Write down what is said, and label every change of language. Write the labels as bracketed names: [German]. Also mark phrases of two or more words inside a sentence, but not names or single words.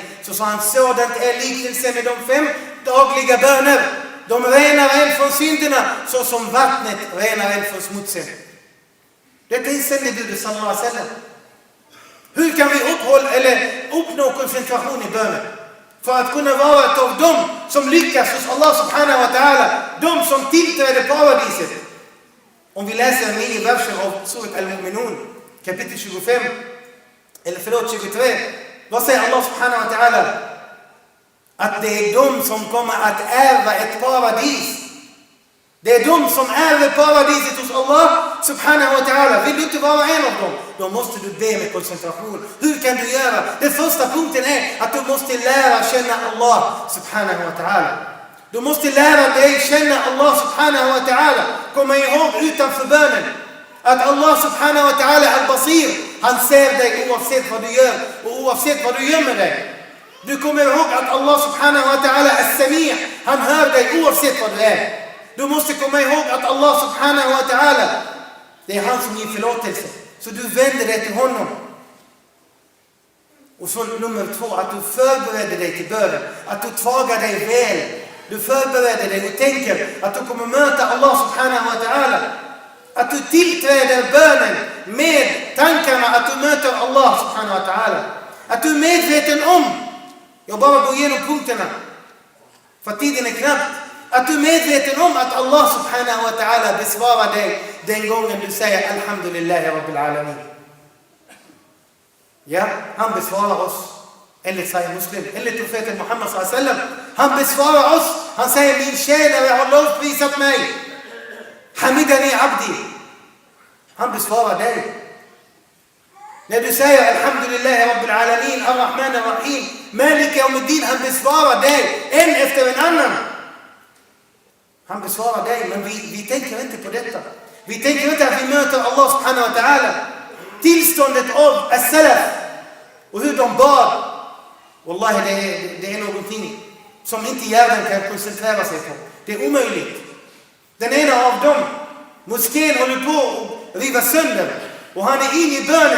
[Swedish] Så sa han: sådant är liknelsen med de 5 dagliga böner. De renar en från synderna så som vattnet renar en från smutsen. Detta är sändebudet [Arabic] صلى الله عليه وسلم. [Swedish] Hur kan vi uppnå koncentration i bönen? För att kunna vara ett av dem som lyckas hos [Arabic] الله سبحانه وتعالى. [Swedish] De som tillträder paradiset. Om vi läser 9 verser av Surat Al-Mu'minun, kapitel 25. Eller 23. Vad säger [Arabic] الله سبحانه وتعالى? [Swedish] Att det är de som kommer att ärva ett paradis. Det är de som ärver paradiset hos [Arabic] الله سبحانه وتعالى. [Swedish] Vill du inte vara en av dem, då måste du be med koncentration. Hur kan du göra? Den första punkten är att du måste lära känna [Arabic] الله سبحانه وتعالى. [Swedish] Du måste lära dig känna [Arabic] الله سبحانه وتعالى. [Swedish] Komma ihåg utanför bönen att [Arabic] الله سبحانه وتعالى البصير, [Swedish] han ser dig oavsett vad du gör och oavsett vad du gömmer dig. Du kommer ihåg att [Arabic] الله سبحانه وتعالى السميع', [Swedish] han hör dig oavsett vad du är. Du måste komma ihåg att [Arabic] الله سبحانه وتعالى, [Swedish] det är han som ger förlåtelse. Så du vänder dig till honom. Och så nummer 2, att du förbereder dig till bönen. Att du tvagar dig väl. Du förbereder dig och tänker att du kommer möta [Arabic] الله سبحانه وتعالى. [Swedish] Att du tillträder bönen med tankarna att du möter [Arabic] الله سبحانه وتعالى. [Swedish] Att du är medveten om, jag bara går igenom punkterna för tiden är knappt. Att du är medveten om att [Arabic] الله سبحانه وتعالى [Swedish] besvarar dig den gången du säger [Arabic] الحمد لله رب العالمين. [Swedish] Ja, han besvarar oss. Enligt Sahih Muslim, enligt profeten Muhammad [Arabic] صلى الله عليه وسلم. [Swedish] Han besvarar oss. Han säger: min tjänare har lovprisat mig. [Arabic] حمدني عبدي. [Swedish] Han besvarar dig. När du säger [Arabic] الحمد لله رب العالمين الرحمن الرحيم مالك يوم الدين, [Swedish] han besvarar dig en efter en annan. Han besvarar dig, men vi tänker inte på detta. Vi tänker inte att vi möter [Arabic] الله سبحانه وتعالى. [Swedish] Tillståndet av as-salaf och hur de bad. Wallahi, det är någonting som inte hjärnan kan koncentrera sig på. Det är omöjligt. Den ena av dem, moskén, håller på att riva sönder. Och han är inne i bönen.